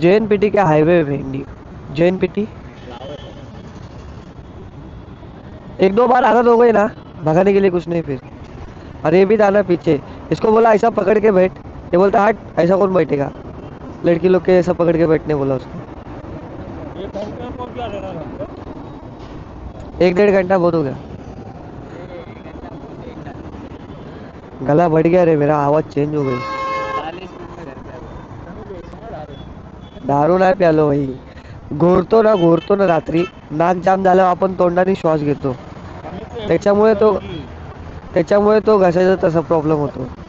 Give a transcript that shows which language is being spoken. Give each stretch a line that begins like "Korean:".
Hindi: JNPT के highway पे JNPT एक दो बार आदत हो गई ना, भगाने के लिए कुछ नहीं फिर। और ये भी था ना पीछे, इसको बोला ऐसा पकड़ के बैठ, ये बोलता हट ऐसा कौन बैठेगा, लड़की लोग के ऐसा पकड़ के बैठने बोला उसको। ये घंटे में पहुंच जा रहा है। 1-1.5 घंटा बहुत हो गया। गला बढ़ गया रे मेरा, आवाज चेंज हो गई।
Marathi: दारू नाही प्यालो भाई, घोरतो ना रात्री, नाक जाम झाल्यावर आपण तोंडाने श्वास घेतो, त्याच्यामुळे तो घशाचा तसा प्रॉब्लेम होतो.